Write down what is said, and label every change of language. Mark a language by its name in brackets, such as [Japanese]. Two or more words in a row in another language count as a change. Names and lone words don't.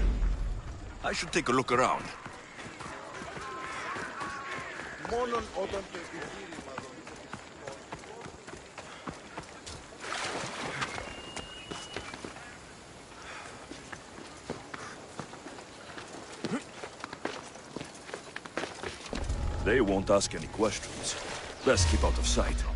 [English] I should take a look around. [Greek] Μόνον όταν το επιχείρημα [English] They won't ask any questions. Best keep out of sight.